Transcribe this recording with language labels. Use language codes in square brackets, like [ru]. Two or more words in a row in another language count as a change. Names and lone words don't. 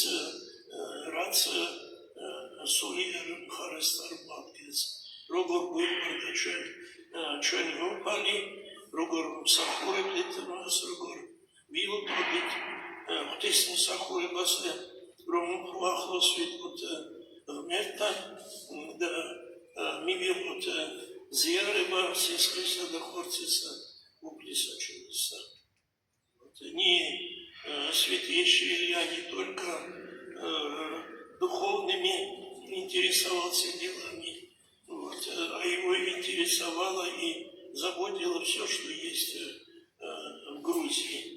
[ka] რაც სულიერ მხარეს წარმოადგენს, როგორ გვიყვარდა ჩვენი მომფალი, როგორ მსახურებდით მას, როგორ ვიუტყდით ღვთისმსახურებაზე, რომ უახლოს ვიყოთ ღმერთთან და მივიღოთ ზიარება სისხლისა და ხორცისა ღვთისმსახურებისა. [ru] Святейший Илья не только духовными интересовался делами, а его интересовало и заботило все, что есть в Грузии.